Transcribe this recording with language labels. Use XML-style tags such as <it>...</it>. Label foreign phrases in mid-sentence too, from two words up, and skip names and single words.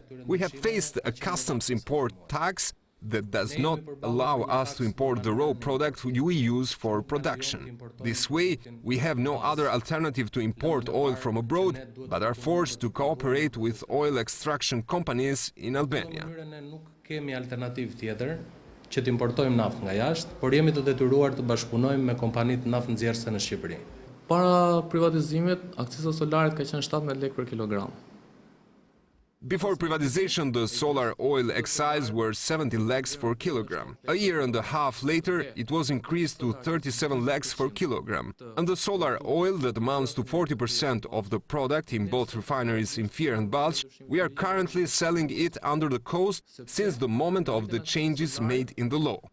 <en>We have faced a customs import tax that does not allow us to import the raw product we use for production. This way, we have no other alternative to import oil from abroad, but are forced to cooperate with oil extraction companies in Albania.</en> <sq>Që të importojmë naftë nga jashtë, por jemi të detyruar të bashkëpunojmë me kompanitë naftë nxjerrëse në Shqipëri. Para privatizimit, akciza solarit ka qenë 17 lekë për kilogram.</sq> <en>Before privatization, the solar oil excise were 70 lakhs per kilogram. A year and a half later, it was increased to 37 lakhs per kilogram. And the solar oil that amounts to 40% of the product in both refineries in Fier and Ballsh, we are currently selling it under the cost since the moment of the changes made in the law.</en>